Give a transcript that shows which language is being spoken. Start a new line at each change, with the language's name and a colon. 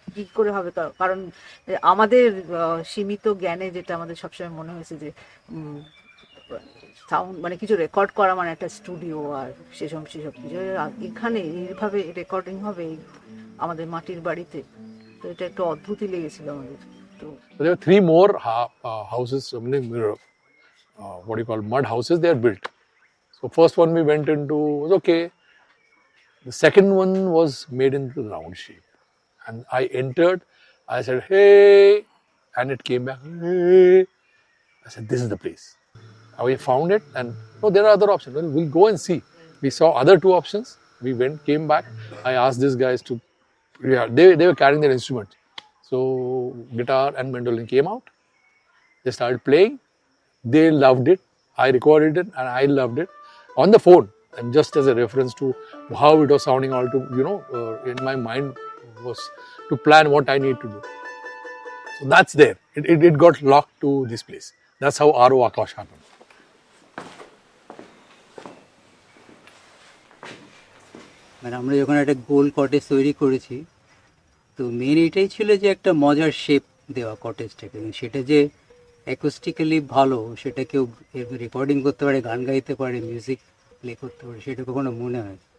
Bangla: কি করে হবে, কারণ আমাদের সীমিত জ্ঞানে যেটা আমাদের সবসময় মনে হয়েছে যে সাউন্ড কিছু রেকর্ড করা একটা স্টুডিও, আর সেসব কিছু এখানে এইভাবে রেকর্ডিং হবে আমাদের মাটির বাড়িতে, তো এটা একটু অদ্ভুতই লেগেছিল আমাদের। তো
English: there were 3 more houses, what do you call mud houses, they are built. So first one we went into was okay. The second one was made into the round shape. And I entered, I said, hey, and it came back, hey. I said, this is the place. We found it, and no, there are other options. Well, we'll go and see. We saw other two options. We went, came back. I asked these guys to, yeah, they were carrying their instruments. So guitar and mandolin came out. They started playing. They loved it. I recorded it, and I loved it on the phone. And just as a reference to how it was sounding, all to in my mind was to plan what I need to do. So that's there. It got locked to this place. That's how Aaro Aakash happened.
Bangla: মানে আমরা যখন একটা গোল cottage তৈরি করেছি, তো main এটাই ছিল যে একটা মজার শেপ দেওয়া কটেজটাকে, সেটা যে অ্যাকোস্টিক্যালি ভালো, সেটা কেউ রেকর্ডিং করতে পারে, গান গাইতে পারে, মিউজিক প্লে করতে পারে, সেটা কখনো মনে হয়।